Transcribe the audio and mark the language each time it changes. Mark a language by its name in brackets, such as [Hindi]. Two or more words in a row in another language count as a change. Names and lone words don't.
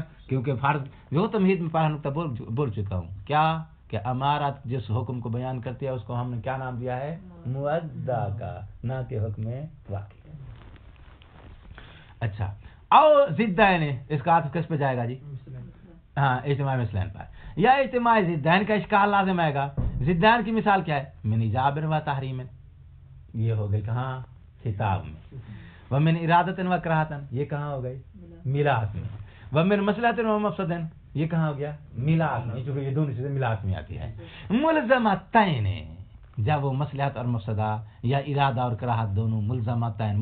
[Urdu] کیونکہ فرض جو تمہید میں پہلا نقطہ بول چکا ہوں، کیا کہ امارت جس حکم کو بیان کرتی ہے اس کو ہم نے کیا نام دیا ہے؟ مؤدہ کا، نہ کہ حکم واقعی کا. اچھا، اور ضدین، اس کا عطف کس پہ جائے گا جی؟ ہاں، اجتماع مثلین پر. یا اجتماع ضدین کا اشکال لازم آئے گا. ضدین کی مثال کیا ہے؟ [Arabic] من ایجاب و تحریم، [Urdu] یہ ہو گئی کہاں؟ خطاب میں. [Arabic] ومن ارادت و کراہت، [Urdu] یہ کہاں ہو گئی؟ ملاک میں. [Arabic] ومن مصلحت و مفسد، [Urdu] یہ کہاں ہو گیا؟ ملاک میں، چونکہ یہ دونوں چیزیں ملاک میں آتی ہے. ملزمتین، جب وہ مصلحت اور مفسدہ یا ارادہ اور کراہت دونوں ملزمتین.